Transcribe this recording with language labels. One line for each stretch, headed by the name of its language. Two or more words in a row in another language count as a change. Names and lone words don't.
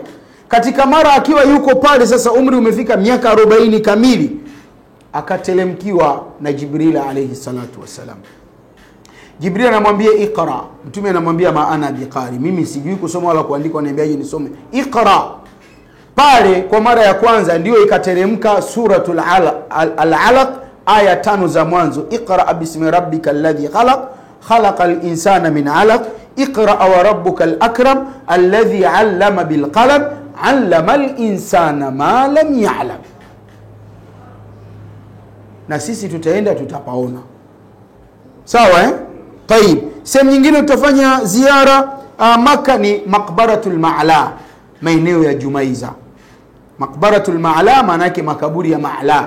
Swahili: Katika mara akiwa yuko pale sasa, umri umefika miaka 40 kamili, akatelemkiwa na Jibril
Arabic: عليه الصلاة والسلام.
Swahili: Jibril anamwambia iqra, Mtume anamwambia
Arabic: ما أنا بقارئ,
Swahili: mimi sijui kusoma wala kuandika, ananiambiaje nisome?
Arabic: Iqra.
Swahili: Pale kwa mara ya kwanza ndio ikateremka suratul Al-Alaq aya 5 za mwanzo,
Arabic: اقرأ باسم ربك الذي خلق خلق الإنسان من علق اقرأ وربك الأكرم الذي علم بالقلم علم الإنسان ما لم يعلم.
Swahili: Na sisi tutaenda tutapaona, sawa Taib. Sehemu nyingine tutafanya ziara Makka ni Maqbaratul Ma'la, maeneo ya Jumaiza. Maqbaratul Ma'la maana yake makaburi ya Ma'la.